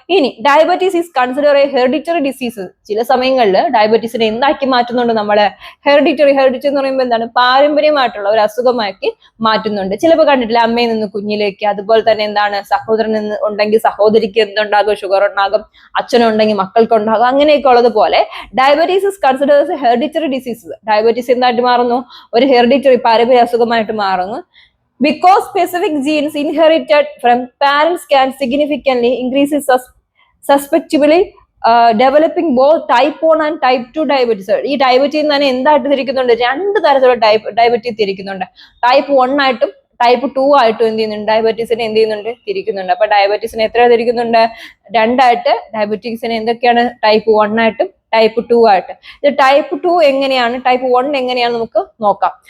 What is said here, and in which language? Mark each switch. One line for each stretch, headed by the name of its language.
Malayalam: ഇനി
English: Diabetes is consider a hereditary disease.
Malayalam: ചില സമയങ്ങളിൽ ഡയബറ്റീസിനെ എന്താക്കി മാറ്റുന്നുണ്ട്, നമ്മള് ഹെറിഡിറ്ററി എന്ന് പറയുമ്പോൾ എന്താണ്, പാരമ്പര്യമായിട്ടുള്ള ഒരു അസുഖമാക്കി മാറ്റുന്നുണ്ട്. ചിലപ്പോൾ കണ്ടിട്ടില്ല, അമ്മയിൽ നിന്ന് കുഞ്ഞിലേക്ക്, അതുപോലെ തന്നെ എന്താണ്, സഹോദരൻ ഉണ്ടെങ്കിൽ സഹോദരിക്ക് എന്തുണ്ടാകും, ഷുഗർ ഉണ്ടാകും, അച്ഛനുണ്ടെങ്കിൽ മക്കൾക്ക് ഉണ്ടാകും, അങ്ങനെയൊക്കെ ഉള്ളതുപോലെ
English: Diabetes is consider a hereditary disease.
Malayalam: Diabetes എന്തായിട്ട് മാറുന്നു, ഒരു ഹെറിഡിറ്ററി പാരമ്പര്യ അസുഖമായിട്ട് മാറുന്നു.
English: Because specific genes inherited from parents can significantly increase susceptibility developing both type 1 and type 2 diabetes.
Malayalam: ഈ ഡയബറ്റീസ് തന്നെ എന്തായിട്ട് തിരിക്കുന്നുണ്ട്, 2 തരത്തിലുള്ള ഡയബറ്റീസ് തിരിക്കുന്നുണ്ട്. ടൈപ്പ് 1 ആയിട്ടും ടൈപ്പ് 2 ആയിട്ടും എന്ത് ചെയ്യുന്നുണ്ട്, ഡയബറ്റീസിനെ എന്ത് ചെയ്യുന്നുണ്ട്, തിരിക്കുന്നുണ്ട്. അപ്പൊ ഡയബറ്റീസിനെ എത്ര തിരിക്കുന്നുണ്ട്, 2 ആയിട്ട്. ഡയബറ്റീസിനെ എന്തൊക്കെയാണ്, ടൈപ്പ് 1 ആയിട്ടും ടൈപ്പ് 2 ആയിട്ട്. ഇത് ടൈപ്പ് 2 എങ്ങനെയാണ്, ടൈപ്പ് 1 എങ്ങനെയാണ് നമുക്ക് നോക്കാം.